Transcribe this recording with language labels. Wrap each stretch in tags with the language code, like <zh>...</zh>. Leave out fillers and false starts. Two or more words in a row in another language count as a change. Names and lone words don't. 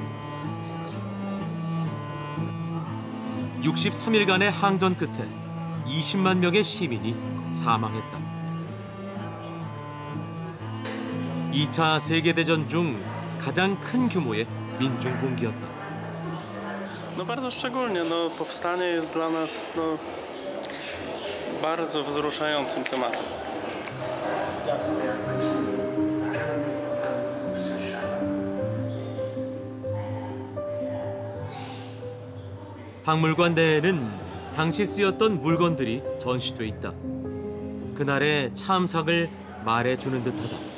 <ko>63일간의 항전 끝에 20만 명의 시민이 사망했다. 2차 세계대전 중 가장 큰 규모의 민중 봉기였다.</ko> <pl>Bardzo szczególnie. Powstanie jest dla nas bardzo wzruszającym tematem.</pl> <ko>박물관 내에는 당시 쓰였던 물건들이 전시돼 있다. 그날의 참상을 말해주는 듯하다.</ko>